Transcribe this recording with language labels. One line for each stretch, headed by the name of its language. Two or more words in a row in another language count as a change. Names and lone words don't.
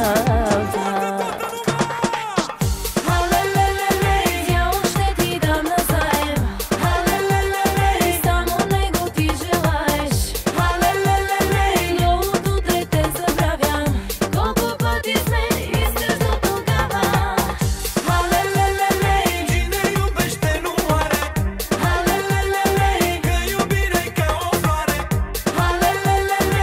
Bulgarian: Халелелеле, дявол ще ти дам назаем. Халелелеле, само него ти желаеш. Халелелеле, новото дете забравям. Колко пъти сме изтъжно тогава. Халелелеле,
Romanian: Cine iubește nu moare, халелелеле, că iubirea-i ca o floare. халелелеле,